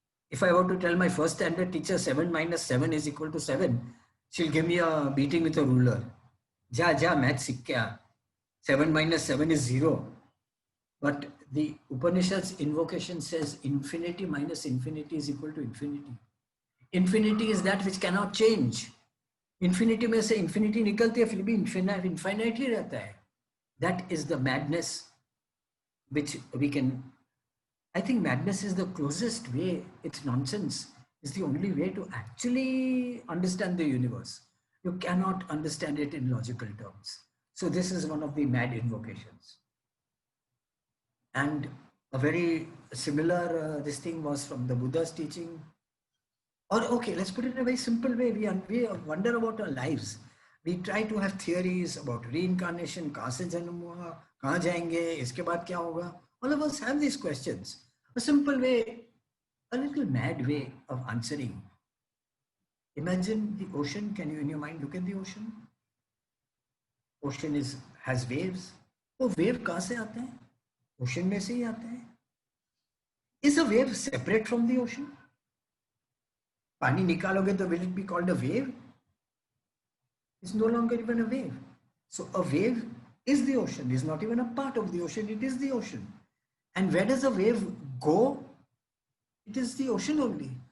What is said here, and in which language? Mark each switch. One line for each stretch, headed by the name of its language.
English: If I were to tell my first standard teacher 7 minus 7 is equal to 7, she'll give me a beating with a ruler.
Hindi: Ja, math sikh kya?
English: 7 minus 7 is 0. But the Upanishads invocation says infinity minus infinity is equal to infinity. Infinity is that which cannot change.
Hindi: Infinity में से infinity निकलती है फिर भी infinite ही रहता है.
English: That is the madness which we can. I think madness is the closest way. It's nonsense. It's the only way to actually understand the universe. You cannot understand it in logical terms. So this is one of the mad invocations. And a very similar this thing was from the Buddha's teaching. Or okay, let's put it in a very simple way. We wonder about our lives. We try to have theories about reincarnation,
Hindi: कहाँ से जन्म हुआ, कहाँ जाएंगे, इसके बाद क्या होगा.
English: All of us have these questions. A simple way, a little mad way of answering. Imagine the ocean. Can you in your mind look at the ocean? Ocean has waves.
Hindi: वो wave कहाँ से आते हैं? Ocean में से ही आते हैं.
English: Is a wave separate from the ocean?
Hindi: पानी निकालोगे तो
English: will it be called a wave? It's no longer even a wave. So a wave is the ocean. It's not even a part of the ocean. It is the ocean. And where does a wave go? It is the ocean only.